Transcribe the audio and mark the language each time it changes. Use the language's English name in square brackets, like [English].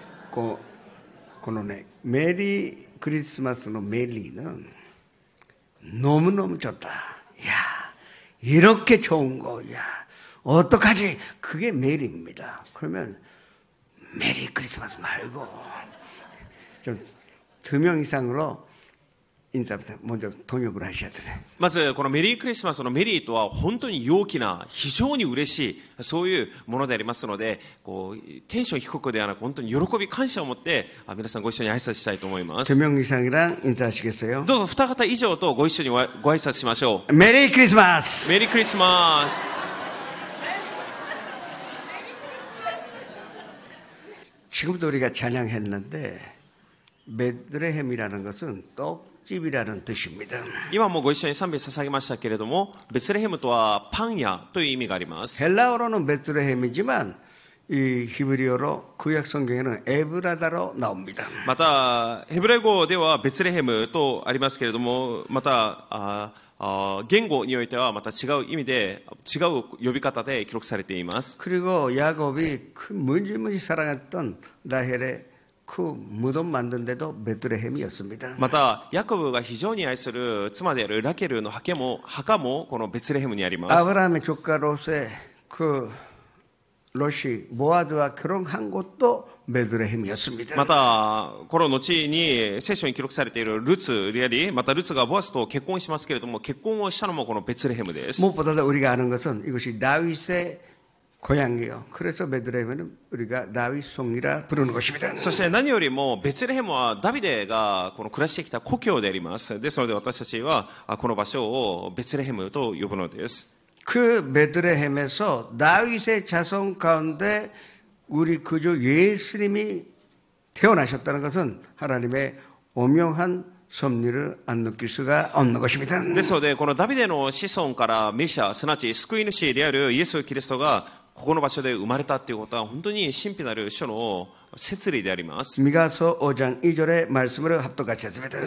[Japanese] このね、メリークリスマスのメリー [Korean] 는 너무너무 좋다. 야, 이렇게 좋은 거, 야, 어떡하지? 그게 메리입니다. 그러면 메리 크리스마스 말고 좀 2명 이상으로 인사부터 먼저 통역을 하셔야 되네. [Japanese] まず、このメリークリスマスのメリーとは本当に陽気な、非常に嬉しい、そういうものでありますので、こう、テンション低くではなく、本当に喜び、感謝を持って、皆さんご一緒に挨拶したいと思います。 [Korean] 2명 이상이랑 인사하시겠어요? [Japanese] どうぞ、2方以上とご一緒にご挨拶しましょう。 [Korean] 메리 크리스마스! [Japanese] メリークリスマス。 [Korean] 지금도 우리가 찬양했는데 베들레헴이라는 것은 떡집이라는 뜻입니다. [Japanese] 今もご一緒に賛美捧げましたけれども、ベツレヘムとはパン屋という意味があります。 [Korean] 헬라어로는 베들레헴이지만 이 히브리어로 구약 성경에는 에브라다로 나옵니다. [Japanese] また、ヘブライ語ではベツレヘムとありますけれども、また、言語においてはまた違う意味で、違う呼び方で記録されています。 [Korean] 그리고 야곱이 그 무지무지 사랑했던 라헬의 그 무덤 만든 데도 베들레헴이었습니다. [Japanese] また、ヤコブが非常に愛する妻であるラケルの墓もこのベツレヘムにあります。 [Korean] 아브라함의 조카 롯의 그 롯이 모아드와 결혼한 곳도 베들레헴이었습니다. [Japanese] また、この後に聖書に記録されているルツであり、またルツがボアスと結婚しますけれども、結婚をしたのもこのベツレヘムです。 [Korean] 무엇보다도 우리가 아는 것은 이것이 다윗의 고향이에요. 그래서 베들레헴은 우리가 다윗송이라 부르는 것입니다. [Japanese] そして何よりもベツレヘムはダビデがこの暮らしてきた故郷であります。ですので私たちはこの場所をベツレヘムと呼ぶのです。 [Korean] 그 베들레헴에서 다윗의 자손 가운데 우리 구주 예수님이 태어나셨다는 것은 하나님의 오묘한 섭리를 안 느낄 수가 없는 것입니다. [Japanese] ですのでこのダビデの子孫からメシア、すなわち救い主であるイエス・キリストがここの場所で生まれたということは本当に神秘なる書の摂理であります。 [Korean] 미가서 5장 2절의 말씀을 합독같이 했습니다.